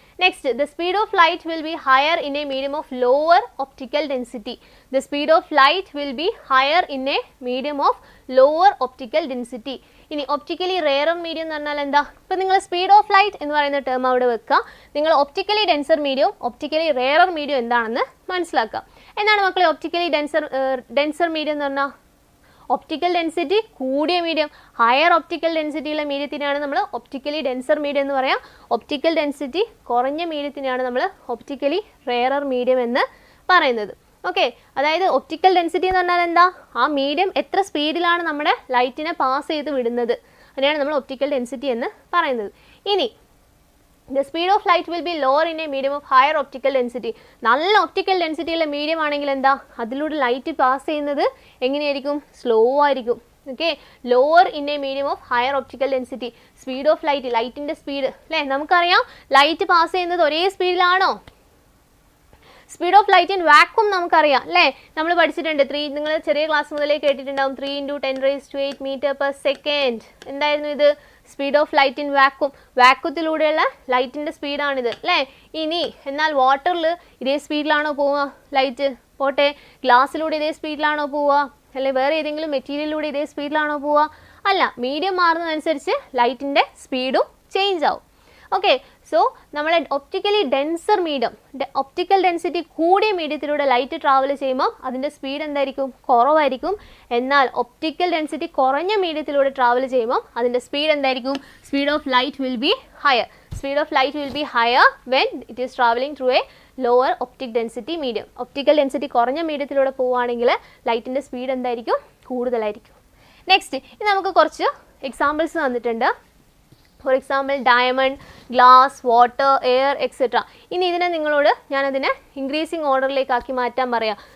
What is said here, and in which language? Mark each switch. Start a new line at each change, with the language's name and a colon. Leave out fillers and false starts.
English: Next, the speed of light will be higher in a medium of lower optical density. The speed of light will be higher in a medium of lower optical density.
Malayalam: ഇനി optically rarer medium എന്ന് പറഞ്ഞാൽ എന്താ? ഇപ്പം നിങ്ങൾ speed of light എന്ന് പറയുന്ന term അവിടെ വെക്കുക. നിങ്ങൾ optically denser medium, optically rarer medium എന്താണെന്ന് മനസ്സിലാക്കുക. എന്താണ് മക്കളെ ഒപ്റ്റിക്കലി ഡെൻസർ മീഡിയം എന്ന് പറഞ്ഞാൽ? ഒപ്റ്റിക്കൽ ഡെൻസിറ്റി കൂടിയ മീഡിയം, ഹയർ ഒപ്റ്റിക്കൽ ഡെൻസിറ്റിയുള്ള മീഡിയത്തിനാണ് നമ്മൾ ഒപ്റ്റിക്കലി ഡെൻസർ മീഡിയം എന്ന് പറയാം. ഒപ്റ്റിക്കൽ ഡെൻസിറ്റി കുറഞ്ഞ മീഡിയത്തിനാണ് നമ്മൾ ഒപ്റ്റിക്കലി റെയറർ മീഡിയം എന്ന് പറയുന്നത്. ഓക്കെ, അതായത് ഒപ്റ്റിക്കൽ ഡെൻസിറ്റി എന്ന് പറഞ്ഞാൽ എന്താ? ആ മീഡിയം എത്ര സ്പീഡിലാണ് നമ്മുടെ ലൈറ്റിനെ പാസ് ചെയ്ത് വിടുന്നത്, അതിനെയാണ് നമ്മൾ ഒപ്റ്റിക്കൽ ഡെൻസിറ്റി എന്ന് പറയുന്നത്. ഇനി
English: the speed of light will be lower in a medium of higher optical density.
Malayalam: നല്ല ഒപ്റ്റിക്കൽ ഡെൻസിറ്റി ഉള്ള മീഡിയം ആണെങ്കിൽ എന്താ? അതിലൂടെ ലൈറ്റ് പാസ് ചെയ്യുന്നത് എങ്ങനെയായിരിക്കും? സ്ലോ ആയിരിക്കും
English: Okay, lower in a medium of higher optical density. Speed of light, light in the speed.
Malayalam: നമുക്കറിയാം light pass ചെയ്യുന്നത് ഒരേ സ്പീഡിലാണോ? Speed of light in vacuum നമുക്കറിയാം അല്ലേ? നമ്മൾ പഠിച്ചിട്ടുണ്ട് നിങ്ങൾ ചെറിയ ക്ലാസ് മുതലേ കേട്ടിട്ടുണ്ടാവും 3 × 10⁸ മീറ്റർ പെർ സെക്കൻഡ്. എന്തായിരുന്നു ഇത്? Speed of light in vacuum. വാക്വത്തിലൂടെയുള്ള ലൈറ്റിൻ്റെ സ്പീഡാണിത് അല്ലേ? ഇനി എന്നാൽ വാട്ടറിൽ ഇതേ സ്പീഡിലാണോ പോവുക ലൈറ്റ്? പോട്ടെ, ഗ്ലാസ്സിലൂടെ ഇതേ സ്പീഡിലാണോ പോവുക? അല്ലെ വേറെ ഏതെങ്കിലും മെറ്റീരിയലിലൂടെ ഇതേ സ്പീഡിലാണോ പോവുക? അല്ല, മീഡിയം മാറുന്നതനുസരിച്ച് ലൈറ്റിൻ്റെ സ്പീഡും ചേഞ്ച് ആവും. ഓക്കെ, സോ നമ്മളെ optically denser medium, optical density കൂടിയ മീഡിയത്തിലൂടെ ലൈറ്റ് ട്രാവൽ ചെയ്യുമ്പോൾ അതിൻ്റെ സ്പീഡ് എന്തായിരിക്കും? കുറവായിരിക്കും. എന്നാൽ ഒപ്റ്റിക്കൽ ഡെൻസിറ്റി കുറഞ്ഞ മീഡിയത്തിലൂടെ ട്രാവൽ ചെയ്യുമ്പോൾ അതിൻ്റെ സ്പീഡ് എന്തായിരിക്കും?
English: Speed of light will be higher. Speed of light will be higher when it is traveling through a lower optic density medium.
Malayalam: Optical density കുറഞ്ഞ മീഡിയത്തിലൂടെ പോവുകയാണെങ്കിൽ ലൈറ്റിൻ്റെ സ്പീഡ് എന്തായിരിക്കും? കൂടുതലായിരിക്കും. നെക്സ്റ്റ്, ഇനി നമുക്ക് കുറച്ച് എക്സാമ്പിൾസ് തന്നിട്ടുണ്ട്. For example diamond, glass, water, air etcetera. ഇനി ഇതിനെ നിങ്ങളോട് ഞാനതിനെ ഇൻക്രീസിങ് ഓർഡറിലേക്കാക്കി മാറ്റാൻ പറയാം.